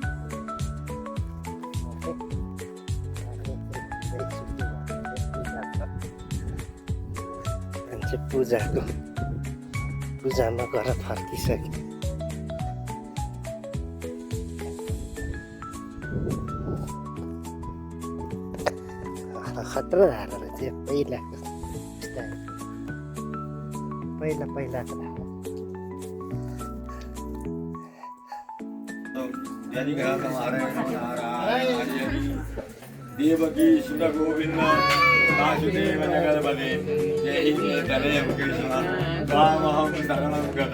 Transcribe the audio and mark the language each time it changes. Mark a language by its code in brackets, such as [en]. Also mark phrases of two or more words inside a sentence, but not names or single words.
[ne] पूजामा गएर फर्किसक्यो। खतरा धारा रहेछ पहिलाको पहिलाको धारा। [sa] देवकी सुत गोविंद वासुदेव जगदपते जय तदेव कृष्ण रामहं शरणं गत।